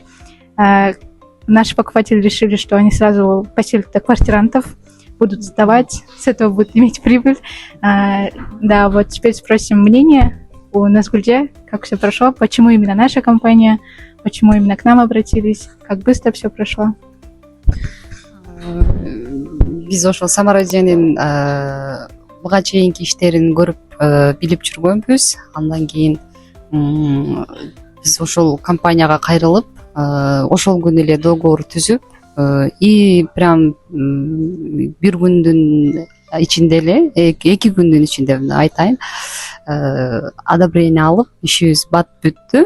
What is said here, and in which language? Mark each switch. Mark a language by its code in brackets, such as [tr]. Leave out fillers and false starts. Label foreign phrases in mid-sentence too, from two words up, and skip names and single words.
[ru] Наши покупатели решили, что они сразу поселят квартирантов, будут сдавать, с этого будут иметь прибыль. Да, вот теперь спросим мнение у Назгульде, как все прошло, почему именно наша компания, почему именно к нам обратились, как быстро все прошло. [ky] Биз ошол Самара эженин буга чейинки иштерин көрүп билип жүргөнбүз. Андан кийин биз ошол компанияга кайрылып, ошол күнү эле договор түзүп, [ru] и прям [ky] бир күндүн ичинде эле, 2 күндүн ичинде айтайын, одобрение алып, ишибиз бат бүттү.